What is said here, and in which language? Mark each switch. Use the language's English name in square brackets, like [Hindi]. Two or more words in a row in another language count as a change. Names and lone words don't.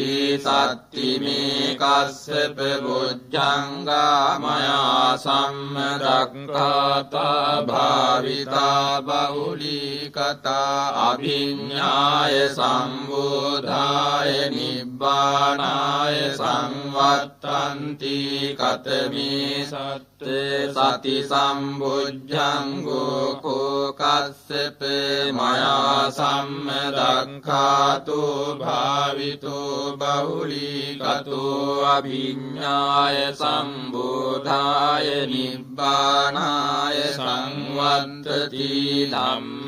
[Pali] සත්තිමේ කස්සප බොජ්ජංගා මයා සම්මදක්ඛාතා භාවිතා බහුලීකතා අභිඤ්ඤාය සම්බෝධාය නිබ්බානාය සංවත්තන්ති කතමේ සත්තේ සති සම්බුද්ධංගෝ කෝ කස්සප මයා සම්මදක්ඛාතෝ භාවිතෝ බහුලීකතෝ අභිඤ්ඤාය සම්බෝධාය නිබ්බානාය සංවත්තති ධම්ම